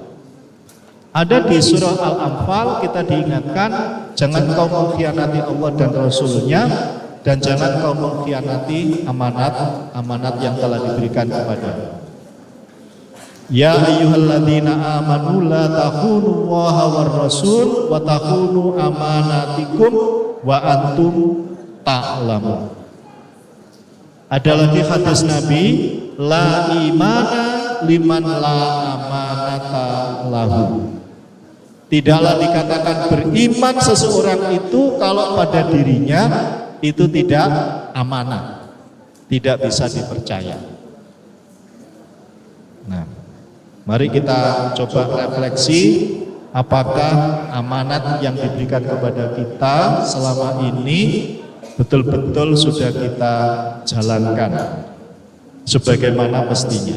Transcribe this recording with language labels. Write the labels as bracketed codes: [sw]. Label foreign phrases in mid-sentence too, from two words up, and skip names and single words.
[id] Ada di surah Al-Anfal kita diingatkan, jangan kau mengkhianati Allah dan Rasulnya, dan jangan kau mengkhianati amanat yang telah diberikan kepada. [ar] يا أيها الذين آمنوا لا تخونوا الله والرسول وتخونوا أماناتكم وأنتم تعلمون. [id] Ada lagi hadis Nabi, [ar] لا إيمان لمن لا أمانة له. [id] Tidaklah dikatakan beriman seseorang itu kalau pada dirinya itu tidak amanah, tidak bisa dipercaya. Nah, mari kita coba refleksi, apakah amanat yang diberikan kepada kita selama ini betul-betul sudah kita jalankan sebagaimana mestinya.